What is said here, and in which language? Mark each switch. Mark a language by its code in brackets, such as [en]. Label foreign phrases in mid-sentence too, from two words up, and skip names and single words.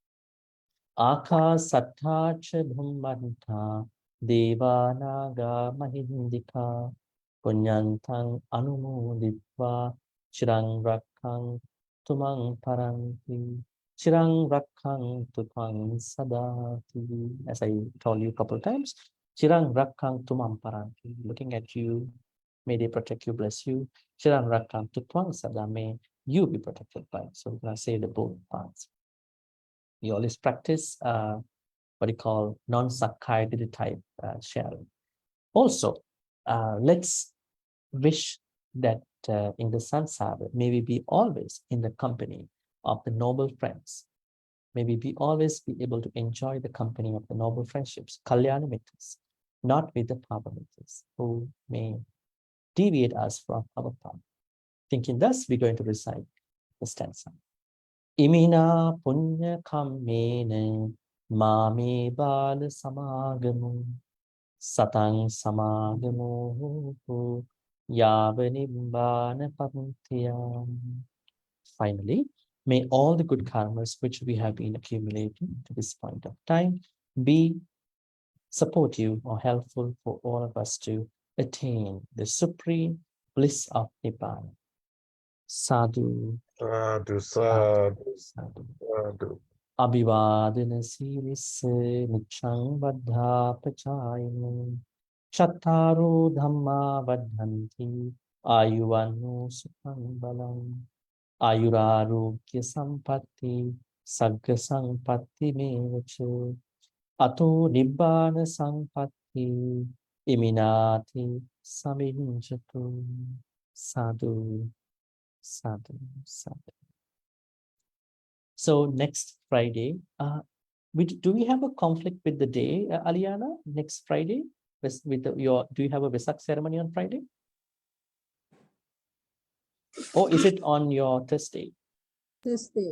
[pi] Akasatthacha bhummanta devanaga mahindika punyantang anumoditva chirang rakkang tumang paranti chirang rakkang tumang sadati. [en] As I told you a couple of times, [pi] chirang rakkang tumang paranti, [en] looking at you, may they protect you, bless you. [pi] Chirang rakkang tumang sada, [en] may you be protected by. So we're going to say the both parts. We always practice what you call non-Sakkaya type sharing. Also, let's wish that in the Sansara, may we be always in the company of the noble friends. May we be always be able to enjoy the company of the noble friendships, [pi] Kalyana Mitras, [en] not with the [pi] Pava Mitras, [en] who may deviate us from our path. Thinking thus, we're going to recite the stanza. [pi] Imina punya kammene mame bala samagamu satang samagamu yavanimbana pantiyam. [en] Finally, may all the good karmas which we have been accumulating to this point of time be supportive or helpful for all of us to attain the supreme bliss of Nibbana. [pi] Sadhu. Sadhu, sadhu, Sadhu. sadhu. Abhivadana sirisse nichang vaddha pachayinu chattaro dhamma vaddhanti ayuvanno sukhang balam ayurarogya sampatti sagga sampatti mevacha ato nibbana sampatti iminati saminjatu. Sadhu, sadhu, sadhu. [en] So next Friday, do we have a conflict with the day, Aliana? Next Friday, do you have a Vesak ceremony on Friday? Or is it on your Thursday? Thursday.